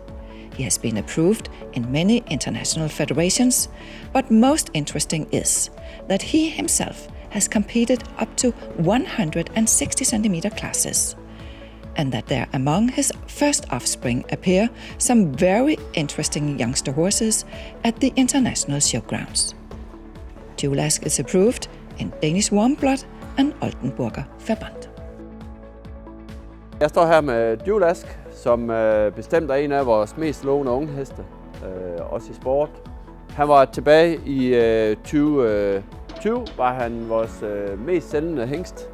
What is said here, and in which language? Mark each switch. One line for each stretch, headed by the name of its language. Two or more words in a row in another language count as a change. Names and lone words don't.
English: He has been approved in many international federations, but most interesting is that he himself has competed up to 160 centimeter classes, and that there among his first offspring appear some very interesting youngster horses at the international showgrounds. Jewel Ask is approved in Danish Warmblood and Oldenburger Verband.
Danish: Jeg står her med Jewel Ask, som bestemt er en af vores mest lovende unge heste, også i sport. Han var tilbage i 2020, var han vores mest sælgende hængst.